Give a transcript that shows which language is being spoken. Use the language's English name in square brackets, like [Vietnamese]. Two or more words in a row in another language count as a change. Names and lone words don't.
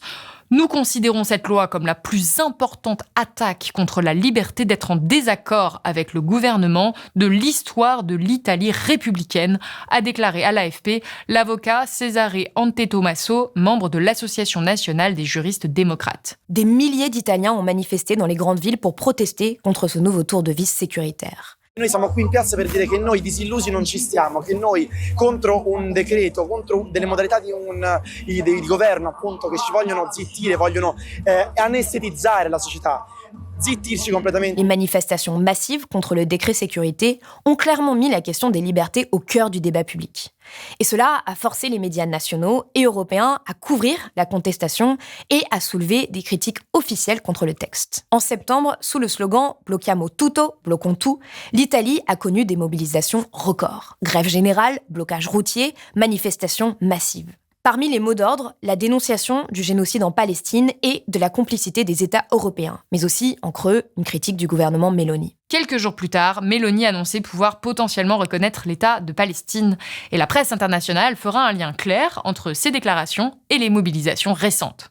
[French] Nous considérons cette loi comme la plus importante attaque contre la liberté d'être en désaccord avec le gouvernement de l'histoire de l'Italie républicaine, a déclaré à l'AFP l'avocat Cesare Antetomaso, membre de l'Association nationale des juristes démocrates. Des milliers d'Italiens ont manifesté dans les grandes villes pour protester contre ce nouveau tour de vis sécuritaire. [Italian] Noi siamo qui in piazza per dire che noi disillusi non ci stiamo, che noi contro un decreto, contro delle modalità di governo appunto che ci vogliono zittire, vogliono anestetizzare la società. [French] Les manifestations massives contre le décret sécurité ont clairement mis la question des libertés au cœur du débat public. Et cela a forcé les médias nationaux et européens à couvrir la contestation et à soulever des critiques officielles contre le texte. En septembre, sous le slogan « [Italian] Blocchiamo tutto », [French] bloquons tout, l'Italie a connu des mobilisations records. Grève générale, blocage routier, manifestations massives. Parmi les mots d'ordre, la dénonciation du génocide en Palestine et de la complicité des États européens, mais aussi, en creux, une critique du gouvernement Meloni. Quelques jours plus tard, Meloni annonçait pouvoir potentiellement reconnaître l'État de Palestine, et la presse internationale fera un lien clair entre ces déclarations et les mobilisations récentes.